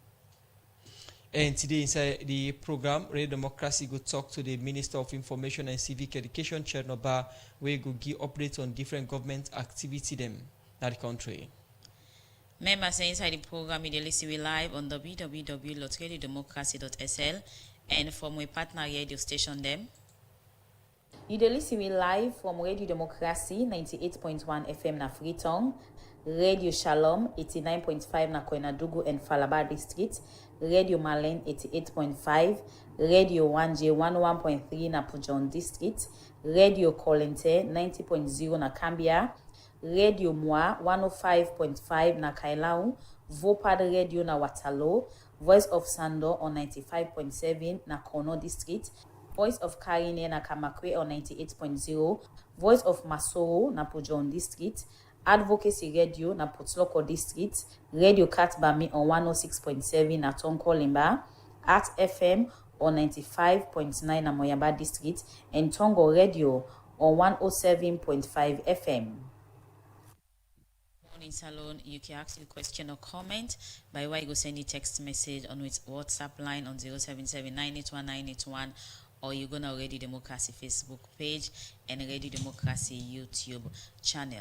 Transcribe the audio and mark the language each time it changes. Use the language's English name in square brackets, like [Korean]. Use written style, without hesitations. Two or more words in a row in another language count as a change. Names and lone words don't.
[Krio] And today inside the program, Radio Democracy go talk to the Minister of Information and Civic Education, Chernobyl, where go give updates on different government activity them in the country. Members inside the program, you listen we live on www.radiodemocracy.sl and from my partner radio station them. You listen we live from Radio Democracy 98.1 FM na Freetown, Radio Shalom 89.5 na Koinadugu and Falaba District, Radio Malen 88.5, Radio 1J 11.3 na Pujon District, Radio Kolente 90.0 na Cambia, Radio Moi 105.5 na Kailau, Vopad Radio na Watalo, Voice of Sando on 95.7 na Kono District, Voice of Karine na Kamakwe on 98.0, Voice of Masoro na Pujon District, Advocacy Radio na Putloko District, Radio Katbami on 106.7 na Tonko Limba, Art FM on 95.9 na Moyamba District, and Tongo Radio on 107.5 FM. Morning Salon, you can ask a question or comment by way you go send a text message on its WhatsApp line on 077-981-981, or you're gonna Radio Democracy Facebook page and Radio Democracy YouTube channel.